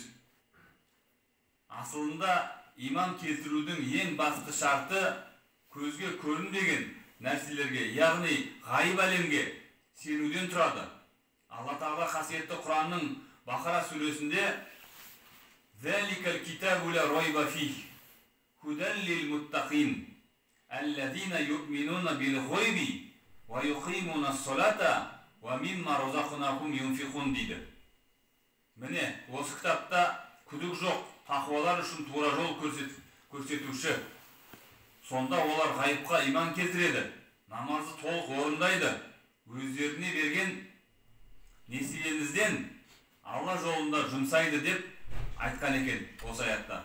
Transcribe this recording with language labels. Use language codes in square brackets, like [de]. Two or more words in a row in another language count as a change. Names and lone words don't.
[kk] Асылында иман келтірудің ең басты шарты көзге көрінбеген нәрселерге, яғни ғайып әлемге сенуден тұрады. Алла Тағала қасиетті Құранның Бақара сүресінде [ar] «ذلك الكتاب لا ريب فيه هدى للمتقين الذين يؤمنون بالغيب ويقيمون الصلاة ومما رزقناهم ينفقون» дейді. [kk] Міне, осы кітапта күдік жоқ, тақуалар үшін тура жол көрсетуші. Сонда олар ғайыпқа иман келтіреді, намазы толық орындайды, өздеріне берген несиелерінен Алла жолында жұмсайды деп айтқан екен осы аятта.